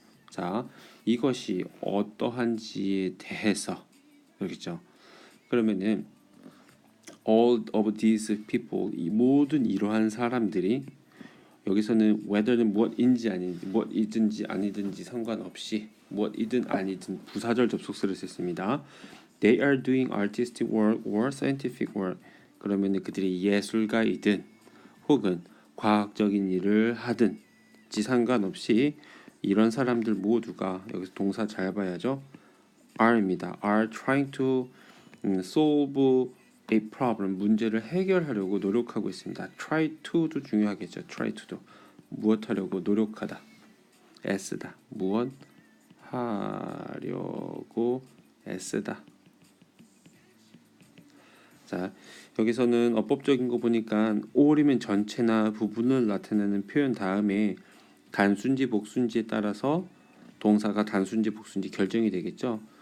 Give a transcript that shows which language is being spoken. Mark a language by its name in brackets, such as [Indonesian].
[Korean] 자, 이것이 어떠한지에 대해서 그렇겠죠. 그러면은 [English] all of these people [Korean] 이 모든 이러한 사람들이 여기서는 whether는 무엇인지 아닌지 무엇이든지 아니든지 상관없이 무엇이든 아니든 부사절 접속사를 썼습니다. [English] They are doing artistic work or scientific work. [Korean] 그러면 그들이 예술가이든 혹은 과학적인 일을 하든지 상관없이 이런 사람들 모두가 여기서 동사 잘 봐야죠. are입니다. [English] are trying to solve a problem [Korean] 문제를 해결하려고 노력하고 있습니다. try to도 중요하겠죠. try to도 무엇 하려고 노력하다. 애쓰다 무엇 하려고 애쓰다. 자, 여기서는 어법적인 거 보니까 all이면 전체나 부분을 나타내는 표현 다음에 단순지 복순지에 따라서 동사가 단순지 복순지 결정이 되겠죠.